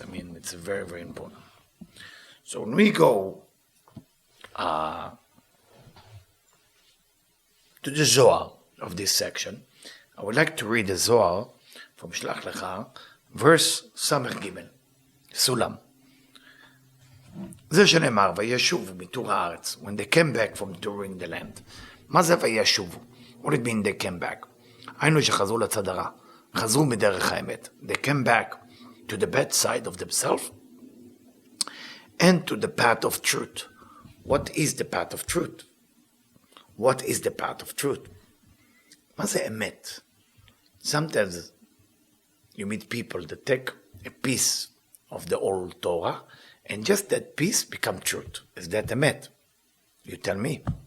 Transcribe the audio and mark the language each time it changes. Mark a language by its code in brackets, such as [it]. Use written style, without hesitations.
[en] I mean, it's very, very important. So when we go to the Zohar of this section, I would like to read the Zohar from Shlach Lecha, verse Samech Gimel, Sulam. [he] זה שנאמר, וישובו מתור הארץ, [en] when they came back from touring the land. [he] מה זה וישובו? [en] What did it mean they came back? [he] היינו שחזרו לצד הרע, חזרו מדרך האמת. [en] They came back to the bad side of themselves and to the path of truth. What is the path of truth? What is the path of truth? [he] מה זה אמת? [en] Sometimes you meet people that take a piece of the old Torah and just that piece become truth. Is that emet? You tell me.